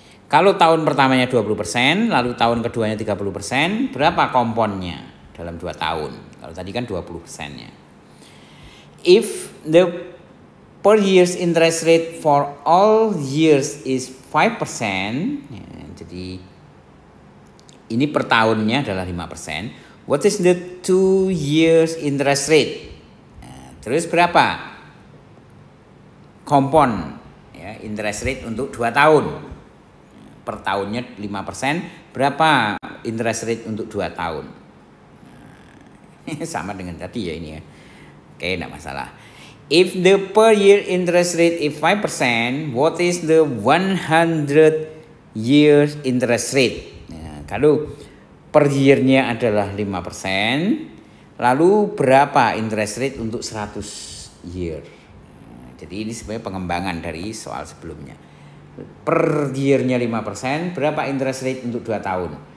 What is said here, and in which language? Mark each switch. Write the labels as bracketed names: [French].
[Indonesian] Kalau tahun pertamanya 20%, lalu tahun keduanya 30%, berapa komponnya dalam 2 tahun? Kalau tadi kan 20%-nya. [English] If the per year's interest rate for all years is 5%, [Indonesian] ya, jadi ini per tahunnya adalah 5%. [English] What is the 2 years interest rate? [Indonesian] Nah, terus berapa kompon ya, interest rate untuk 2 tahun? Per tahunnya 5%, berapa interest rate untuk 2 tahun? Sama dengan tadi ya ini ya. Oke, enggak masalah. [English] If the per year interest rate is 5%, what is the 100 years interest rate? [Indonesian] Nah, kalau per year-nya adalah 5%, lalu berapa interest rate untuk 100 year? Nah, jadi ini sebenarnya pengembangan dari soal sebelumnya. Per year-nya 5%, berapa interest rate untuk 2 tahun?